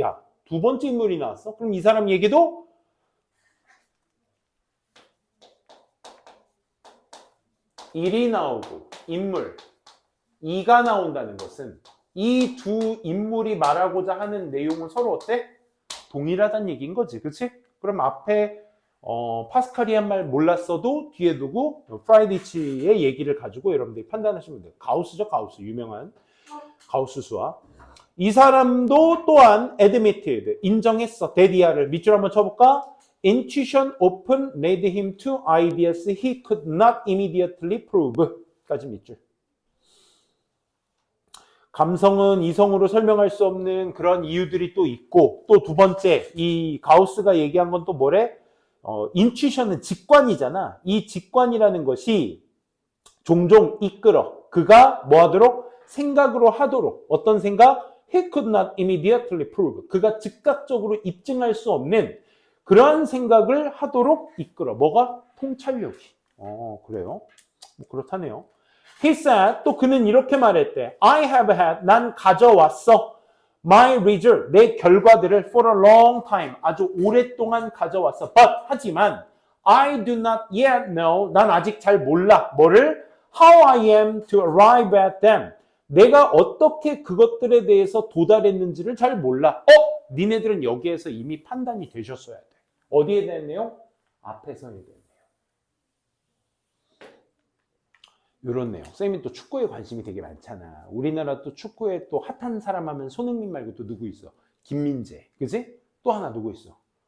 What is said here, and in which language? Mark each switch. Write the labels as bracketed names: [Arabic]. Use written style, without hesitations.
[Korean] 야, 두 번째 인물이 나왔어? 그럼 이 사람 얘기도 일이 나오고 인물, 이가 나온다는 것은 이 두 인물이 말하고자 하는 내용은 서로 어때? 동일하다는 얘기인 거지. 그치? 그럼 앞에 파스칼이 한 말 몰랐어도 뒤에 두고 프라이디치의 얘기를 가지고 여러분들이 판단하시면 돼요. 가우스죠, 가우스. 유명한 가우스 수학. 이 사람도 또한 admitted, 인정했어. 데디아를 밑줄 한번 쳐볼까? [English] Intuition often led him to ideas he could not immediately prove. [Korean] 까지 밑줄. 감성은 이성으로 설명할 수 없는 그런 이유들이 또 있고, 또 두 번째, 이 가우스가 얘기한 건 또 뭐래? 인투이션은 직관이잖아. 이 직관이라는 것이 종종 이끌어. 그가 뭐 하도록? 생각으로 하도록. 어떤 생각? [English] He could not immediately prove. [Korean] 그가 즉각적으로 입증할 수 없는 그러한 생각을 하도록 이끌어. 뭐가? 통찰력이. 그래요? 뭐 그렇다네요. [English] He said, [Korean] 또 그는 이렇게 말했대. [English] I have had, [Korean] 난 가져왔어. [English] My result, [Korean] 내 결과들을 [English] for a long time, [Korean] 아주 오랫동안 가져왔어. [English] But, [Korean] 하지만, [English] I do not yet know, [Korean] 난 아직 잘 몰라. 뭐를? [English] How I am to arrive at them. [Korean] 내가 어떻게 그것들에 대해서 도달했는지를 잘 몰라. 니네들은 여기에서 이미 판단이 되셨어야 돼. 어디에 대한 내용? 앞에서에 대한 내용. 이런 내용. 쌤이 또 축구에 관심이 되게 많잖아. 우리나라 또 축구에 또 핫한 사람 하면 손흥민 말고 또 누구 있어? 김민재. 그지? 또 하나 누구 있어?